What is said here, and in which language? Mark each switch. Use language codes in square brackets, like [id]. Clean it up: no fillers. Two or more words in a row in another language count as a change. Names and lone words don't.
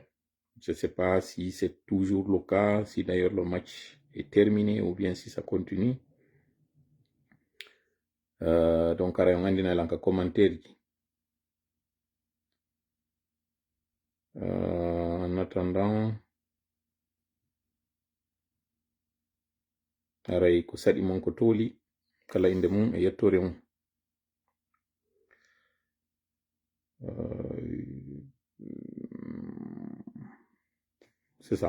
[fr] Je ne sais pas si c'est toujours le cas, si d'ailleurs le match est terminé ou bien si ça continue. Donc, on a un commentaire. En attendant, [ff] aray ko saɗi mon ko tooli kala inde mum e yettore mum. [fr] C'est ça.